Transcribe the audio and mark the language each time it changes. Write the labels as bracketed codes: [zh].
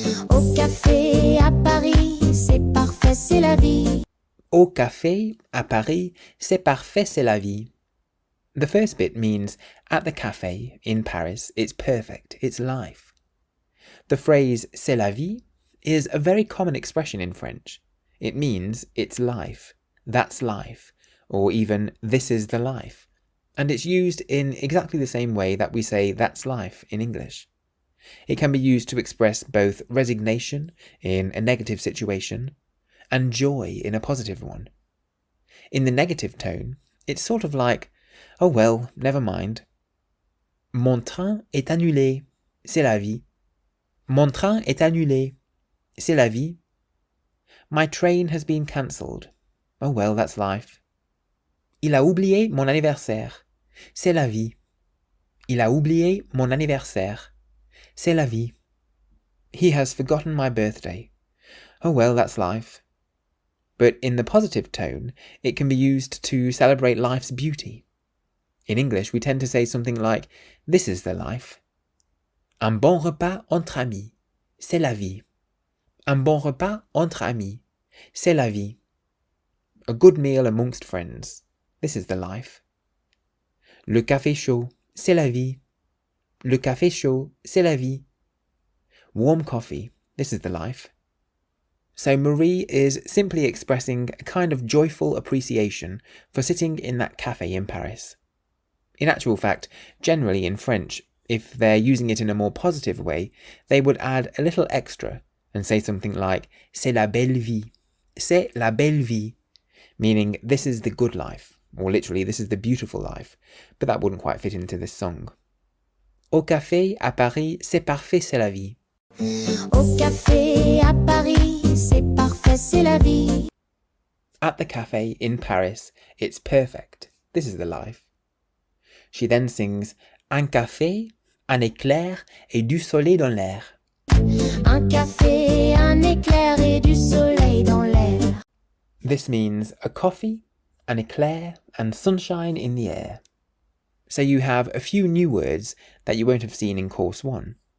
[fr] Au café à Paris, c'est parfait, c'est la vie. Au café à Paris, c'est parfait, c'est la vie. [en] The first bit means at the cafe in Paris, it's perfect, it's life. The phrase c'est la vie is a very common expression in French. It means it's life, that's life, or even this is the life. And it's used in exactly the same way that we say that's life in English. It can be used to express both resignation in a negative situation and joy in a positive one. In the negative tone, it's sort of like, oh well, never mind. [fr] Mon train est annulé, c'est la vie. Mon train est annulé, c'est la vie. [en] My train has been cancelled. Oh well, that's life. [fr] Il a oublié mon anniversaire, c'est la vie. Il a oublié mon anniversaire, c'est la vie. [en] He has forgotten my birthday. Oh well, that's life. But in the positive tone, it can be used to celebrate life's beauty. In English, we tend to say something like, this is the life. [fr] Un bon repas entre amis, c'est la vie. Un bon repas entre amis, c'est la vie. [en] A good meal amongst friends, this is the life. [fr] Le café chaud, c'est la vie. Le café chaud, c'est la vie. [en] Warm coffee, this is the life. So Marie is simply expressing a kind of joyful appreciation for sitting in that cafe in Paris. In actual fact, generally in French, if they're using it in a more positive way, they would add a little extra and say something like, c'est la belle vie. C'est la belle vie, meaning this is the good life, or literally this is the beautiful life, but that wouldn't quite fit into this song. [fr] Au café à Paris, c'est parfait, c'est la vie. Au café à Paris, c'est parfait, c'est la vie. [en] At the cafe in Paris, it's perfect. This is the life. [fr] She then sings un café, un éclair et du soleil dans l'air. Un café, un éclair et du soleil dans l'air. [en] This means a coffee, an eclair, and sunshine in the air. So you have a few new words that you won't have seen in course 1.